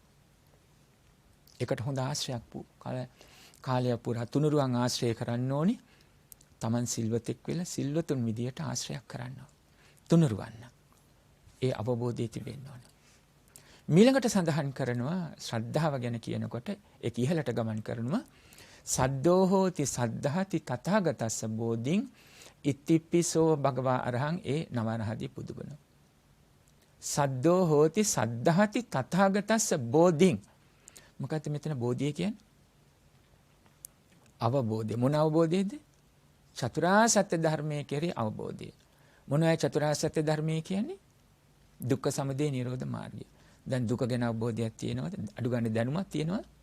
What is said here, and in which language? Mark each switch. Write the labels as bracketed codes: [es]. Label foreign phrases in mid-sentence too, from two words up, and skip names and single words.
[si] ඒකට හොඳ ආශ්‍රයක් කාලය පුරා තුනුරුවන් ආශ්‍රය කරන්න ඕනි. Taman සිල්වතෙක් වෙලා සිල්වතුන් විදියට ආශ්‍රයක් කරන්න ඕන. තුනුරුවන්න. ඒ අවබෝධය තිබෙන්න ඕන. ඊළඟට සඳහන් කරනවා ශ්‍රද්ධාව ගැන කියනකොට ඒක ඉහළට ගමන් කරනවා [pi] සද්දෝ හෝති සද්ධාති තථාගතස්ස බෝධින් ඉතිප්පිසෝ භගවා අරහං [si] ඒ නවරහදී පුදුබන. [pi] සද්දෝ හෝති සද්ධාති තථාගතස්ස බෝධින්. [si] මොකක්ද මෙතන බෝධිය කියන්නේ? අවබෝධය. මොන අවබෝධයද? චතුරාර්ය සත්‍ය ධර්මයේ කෙරෙහි අවබෝධය. මොනවායි චතුරාර්ය සත්‍ය ධර්මයේ කියන්නේ? දුක්ඛ සමුදය නිරෝධ මාර්ගය. දැන් දුක ගැන අවබෝධයක් තියෙනවද? අඩු ගන්න දැනුමක් තියෙනවද?